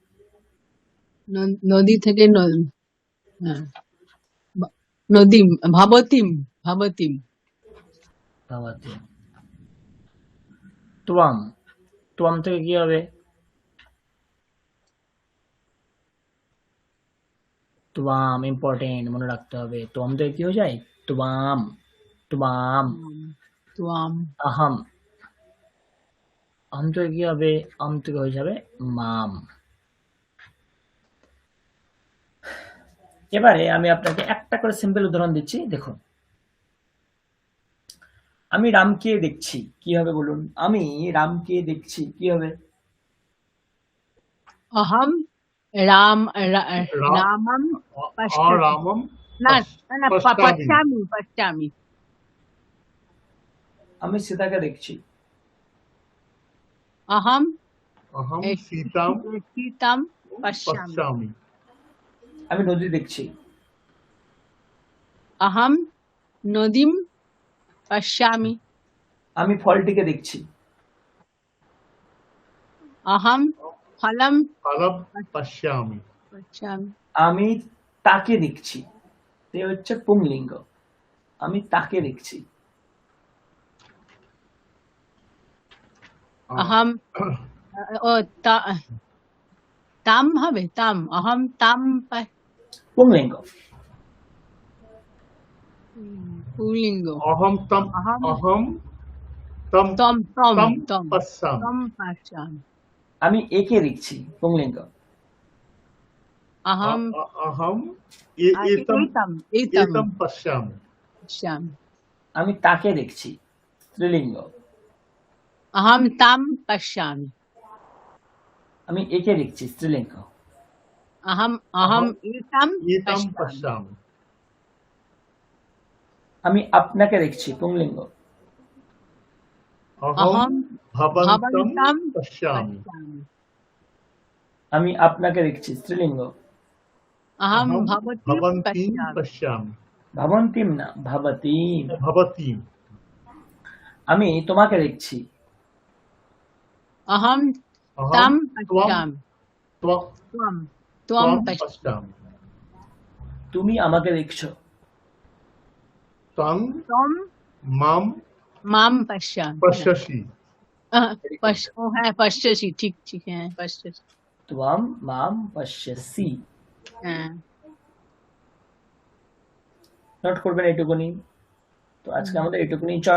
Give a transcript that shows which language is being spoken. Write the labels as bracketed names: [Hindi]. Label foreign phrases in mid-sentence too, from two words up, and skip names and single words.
[Bangla] নদী থেকে হ্যাঁ, নদীম ভাবতিম ভাবতিম ভবতি। ত্বম, ত্বম থেকে কি হবে? ত্বাম, ইম্পর্টেন্ট, মনে রাখতে হবে। ত্বম থেকে কি হয়ে যায়? ত্বাম, ত্বাম। ত্বাম আহম, আহম থেকে কি হবে? আম থেকে হয়ে যাবে মাম। এবারে আমি আপনাকে একটা করে সিম্পল উদাহরণ দিচ্ছি, দেখুন। আমি রামকে দেখছি, কি হবে বলুন? আমি রামকে দেখছি, কি হবে? [Sanskrit] अहम राम रा- रामम और पश्यति रामम [Bangla] ना ना [Sanskrit] पश्चामि। पश्यामि पश्यामि [Bangla] আমি সীতাকে দেখছি। [Sanskrit] अहम अहम सीताम सीताम पश्यामि पश्यामि। [Bangla] আমি নদী দেখছি। [Sanskrit] अहम नदीम पश्यामि [Bangla] আমি ফলটিকে দেখছি। [Sanskrit] अहम फलम फलम पश्यामि। पश्यामि [Bangla] আমি তাকে দেখছি, এ হচ্ছে পুংলিঙ্গ। আমি তাকে দেখছি। [Sanskrit] अहम ओ ताम হবে ताम अहम ताम [Bangla] পুংলিঙ্গ। [Sanskrit] पुल्लिंग अहम तम अहम अहम तम तम तम तम तम पश्यामि। तम पश्यामि [Bangla] আমি একে দেখছি, পুংলিঙ্গ। [Sanskrit] अहम अहम एतम एतम एतम एतम पश्यामि। पश्यामि [Bangla] আমি তাকে দেখছি, স্ত্রীলিঙ্গ। [Sanskrit] अहम ताम पश्यामि [Bangla] আমি একে দেখছি, স্ত্রীলিঙ্গ। [Sanskrit] अहम अहम एतम एतम पश्यामि पश्यामि। [Bangla] আমি আপনাকে দেখছি, পুংলিঙ্গ। [Sanskrit] अहम भवन्तं भवन्तं पश्यामि। पश्यामि [Bangla] আমি আপনাকে দেখছি, স্ত্রীলিঙ্গ। [Sanskrit] अहम अहम भवतीं भवन्तीं पश्यामि पश्यामि। [Bangla] ভবন্তিম না, ভবতীম। [Sanskrit] भवतीं [Bangla] আমি তোমাকে দেখছি। [Sanskrit] अहम अहम तं त्वं पश्यामि त्वं त्वं त्वं त्वं पश्यामि पश्यामि। [Bangla] তুমি আমাকে দেখছো। [Sanskrit] तं त्वं मां मां पश्यामि पश्यसि। [Hindi] ओ है पश्यसि ठीक ठीक है पश्यसि [Sanskrit] त्वं मां पश्यसि। [Bangla] হ্যাঁ নোট করবেন এইটুকুনি। তো আজকে আমাদের এইটুকুনি।